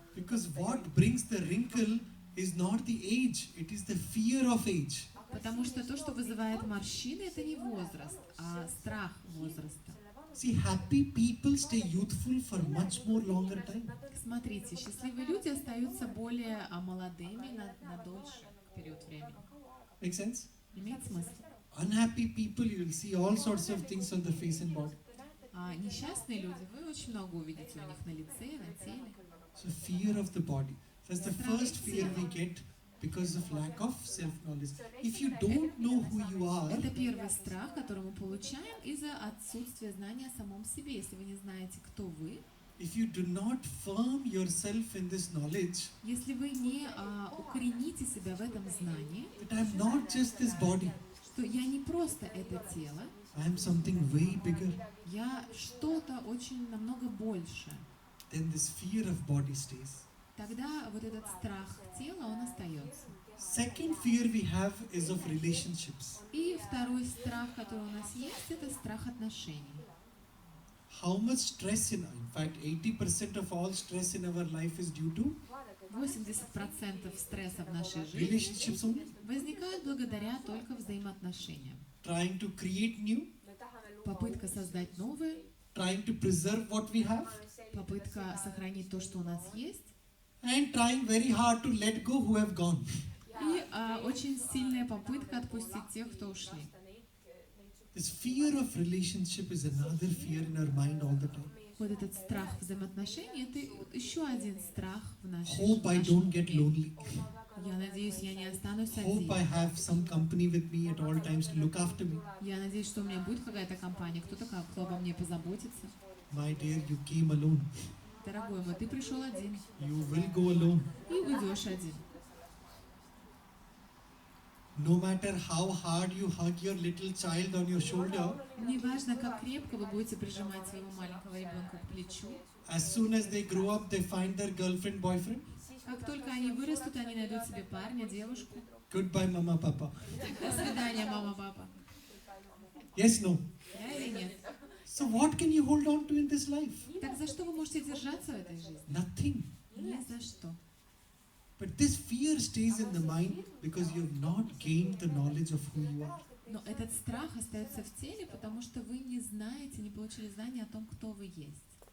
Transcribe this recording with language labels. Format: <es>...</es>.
<en>Because what brings the wrinkle is not the age, it is the fear of age.</en> <ru>Потому что то, что вызывает морщины, это не возраст, а страх возраста.</ru> <en>See, happy people stay youthful for much more longer time.</en> <ru>Смотрите, счастливые люди остаются более молодыми на дольше период времени.</ru> <en>Make sense?</en> <ru>Имеет смысл?</ru> <en>Unhappy people, you will see all sorts of things on the face and body.</en> <ru>А несчастные люди, вы очень много увидите у них на лице, на теле.</ru> <en>So fear of the body. That's the first fear we get because of lack of self-knowledge. If you don't know who you are,</en> <ru>Это первый страх, который мы получаем из-за отсутствия знания о самом себе. Если вы не знаете, кто вы,</ru> <en>if you do not firm yourself in this knowledge,</en> <ru>если вы не укорените себя в этом знании,</ru> <en>that I'm not just this body,</en> <ru>что я не просто это тело,</ru> <en>I am something way bigger,</en> <ru>я что-то очень намного больше,</ru> <en>then this fear of body stays.</en> <ru>тогда вот этот страх тела, он остается.</ru> <en>Second fear we have is of relationships.</en> <ru>И второй страх, который у нас есть, это страх отношений.</ru> <en>How much stress in fact 80% of all stress in our life is due to</en> <ru>80% стресса в нашей жизни</ru> <en>relationships only.</en> <ru>возникают благодаря только взаимоотношениям.</ru> <en>Trying to create new,</en> <ru>Попытка создать новое,</ru> <en>trying to preserve what we have,</en> <ru>попытка сохранить то, что у нас есть,</ru> <en>and trying very hard to let go who have gone.</en> <ru>и очень сильная попытка отпустить тех, кто ушли.</ru> <en>This fear of relationship is another fear in our mind all the time.</en> <ru>Вот этот страх взаимоотношений, это еще один страх в нашей</ru> <en>Hope I don't get</en> <ru>жизни.</ru> <en>lonely.</en> <ru>Я надеюсь, я не останусь</ru> <en>Hope I have some company with me at all times to look after me.</en> <ru>Я надеюсь, что у меня будет какая-то компания, кто обо мне позаботится.</ru> <en>My dear, you came alone.</en> <ru>Дорогой мой, ты пришел один</ru> <en>You will go alone.</en> <ru>и уйдешь один.</ru> <en>No matter how hard you hug your little child on your shoulder,</en> <ru>Неважно, как крепко вы будете прижимать своего маленького ребенка к плечу,</ru> <en>as soon as they grow up, they find their girlfriend, boyfriend.</en> <ru>как только они вырастут, они найдут себе парня, девушку.</ru> <en>Goodbye, mama, papa.</en> <ru>До свидания, мама, папа.</ru> <en>Yes, no.</en> <ru>Да или нет?</ru> <en>So what can you hold on to in this life?</en> <ru>Так за что вы можете держаться в этой жизни?</ru> <en>Nothing.</en> <ru>Ни за что.</ru> <en>But this fear stays in the mind because you have not gained the knowledge of who you are.</en> <ru>Но этот страх остается в теле, потому что вы не знаете, не получили знания о том, кто вы есть.</ru>